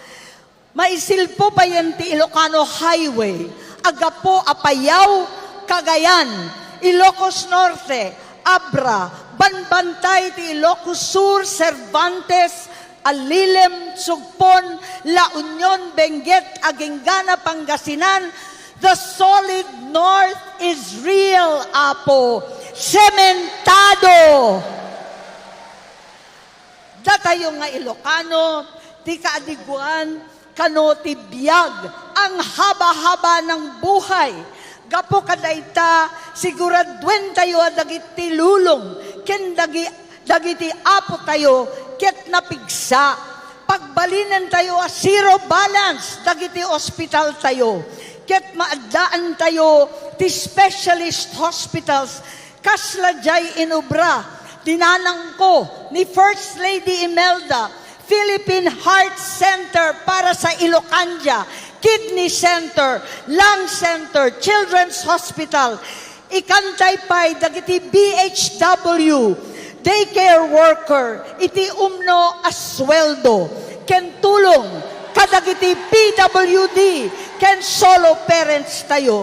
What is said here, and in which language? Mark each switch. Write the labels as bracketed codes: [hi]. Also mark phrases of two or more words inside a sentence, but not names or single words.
[ilo] Maisilpo pa yan ti Ilocano Highway, agapo apayaw, Cagayan, Ilocos Norte, Abra, Banbantay ti Ilocos Sur, Cervantes, Alilem, Sugpon, La Union, Benguet, Agingana, Pangasinan. [en] The solid north is real, [ilo] Apo. Sementado. Datayo nga Ilocano, ti kaadiguan, kano ti biyag, [tl] ang haba-haba ng buhay. [ilo] Gapo kadayta, siguradwen tayo dagiti lulong, ken dagiti apo tayo, ket napigsa. Pagbalinan tayo a [en] zero balance, [ilo] dagiti hospital tayo. Ket maadaan tayo ti [en] specialist hospitals, [ilo] kasla jay inubra, dinanang ko ni First Lady Imelda, Philippine Heart Center [tl] para sa Ilocania, [ilo] Kidney Center, Lung Center, Children's Hospital, ikantay pa'y dagiti BHW, [en] daycare worker, [ilo] iti umno asweldo, ken tulong, kadagiti PWD, ken [en] solo parents [ilo] tayo.